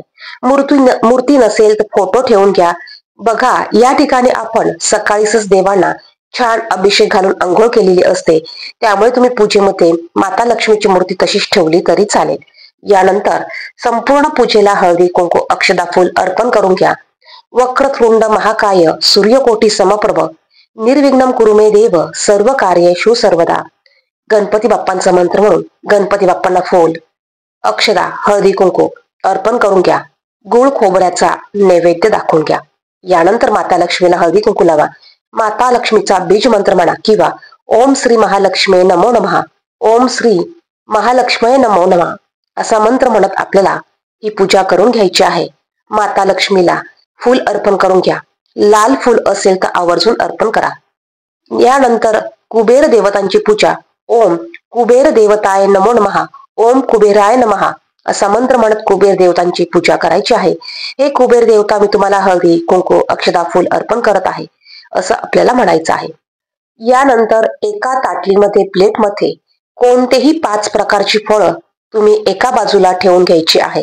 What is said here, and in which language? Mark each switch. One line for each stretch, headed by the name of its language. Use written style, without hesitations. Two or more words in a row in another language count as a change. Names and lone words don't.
Marathi: मूर्ती नसेल तर फोटो ठेवून घ्या. बघा, या ठिकाणी आपण सकाळीच देवांना छान अभिषेक घालून अंघोळ केलेली असते, त्यामुळे तुम्ही पूजेमध्ये माता लक्ष्मीची मूर्ती तशीच ठेवली तरी चालेल. यानंतर संपूर्ण पूजेला हळदी कुंकू अक्षदा फूल अर्पण करून घ्या.
Sanskrit: वक्रतुंड महाकाय सूर्यकोटी समप्रभ निर्विघ्नं कुरु मे देव सर्व कार्येषु सर्वदा.
Marathi: गणपती बाप्पांचा मंत्र म्हणून गणपती बाप्पांना फूल अक्षदा हळदी कुंकू अर्पण करून घ्या. गुळ खोबऱ्याचा नैवेद्य दाखवून घ्या. यानंतर माता लक्ष्मीला हळदी कुंकू लावा. माता लक्ष्मीचा बीज मंत्र म्हणा किंवा
Sanskrit: ओम श्री महालक्ष्मी नमो नमः, ओम श्री महालक्ष्मी नमो नमः
Marathi: असा मंत्र म्हणत आपल्याला ही पूजा करून घ्यायची आहे. माता लक्ष्मीला फूल अर्पण करून घ्या. लाल फूल असेल तर आवर्जून अर्पण करा. यानंतर कुबेर देवतांची पूजा.
Sanskrit: ओम कुबेर देवताय नमो नमः, ओम कुबेराय नमः
Marathi: असा मंत्र म्हणत कुबेर देवतांची पूजा करायची आहे. हे कुबेर देवता, मी तुम्हाला हळदी कुंकू अक्षदा फूल अर्पण करत आहे असं आपल्याला म्हणायचं आहे. यानंतर एका ताटलीमध्ये प्लेटमध्ये कोणतेही 5 प्रकारची फळं तुम्ही एका बाजूला ठेवून घ्यायची आहे.